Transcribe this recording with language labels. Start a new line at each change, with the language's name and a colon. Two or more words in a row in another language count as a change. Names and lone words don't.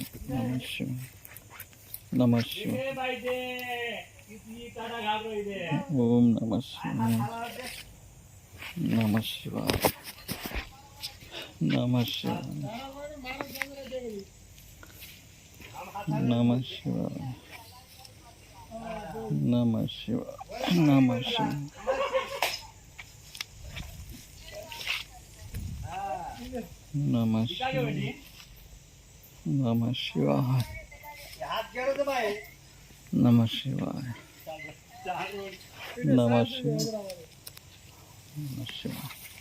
Sanskrit: నమః శివాయ. నమః శివాయ. ఓం నమః శివాయ. నమః శివాయ. నమః శివాయ. నమః శివాయ. నమః శివాయ. నమః శివాయ. नमः शिवाय. नमः शिवाय. नमः शिवाय. नमः शिवाय. नमः शिवाय.